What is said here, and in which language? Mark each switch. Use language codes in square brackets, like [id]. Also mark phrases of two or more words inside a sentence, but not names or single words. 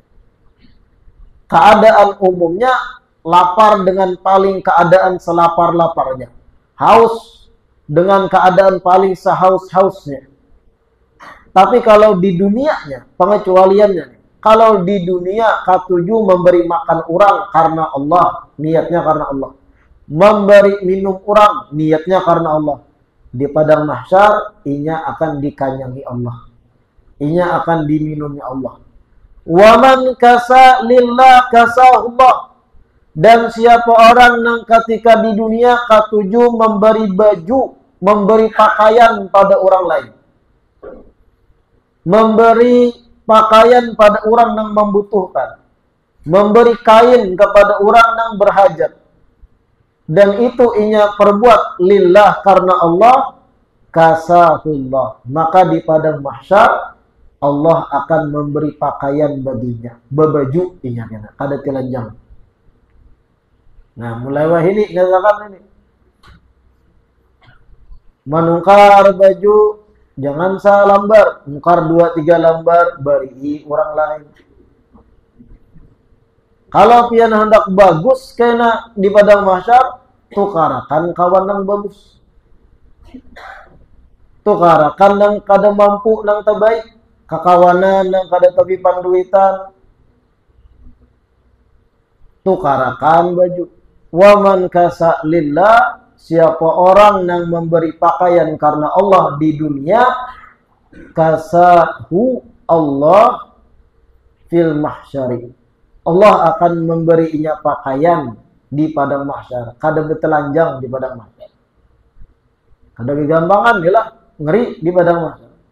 [bjn] Keadaan umumnya lapar dengan paling keadaan selapar-laparnya, haus dengan keadaan paling sehaus-hausnya. Tapi kalau di dunianya, pengecualiannya, kalau di dunia katuju memberi makan orang karena Allah, niatnya karena Allah, memberi minum orang, niatnya karena Allah, di padang mahsyar inya akan dikanyangi Allah, inya akan diminumi Allah. [ar] ومن كسا لله كساه الله, [bjn] dan siapa orang yang ketika di dunia katuju memberi baju, memberi pakaian pada orang lain, memberi pakaian pada orang yang membutuhkan, memberi kain kepada orang yang berhajat, dan itu inya perbuat lillah karena Allah, kasahullah, maka di padang mahsyar Allah akan memberi pakaian baginya, bebaju inya kena, kada telanjang. Nah, mulai wahini ngatakan ini, menukar baju jangan salambar, nukar 2-3 lembar beri orang lain. Kalau pian hendak bagus kena di padang mahsyar, tukarakan kawan yang bagus, tukarakan yang kada mampu nang terbaik, kakawanan yang kada tapi panduitan, tukarakan baju. [ar] ومن كسا لله, [bjn] siapa orang yang memberi pakaian karena Allah di dunia, [ar] كساه الله في المحشر, [bjn] Allah akan memberinya pakaian di padang mahsyar, kada betelanjang di padang mahsyar, kada kegampangan lah, ngeri di padang mahsyar.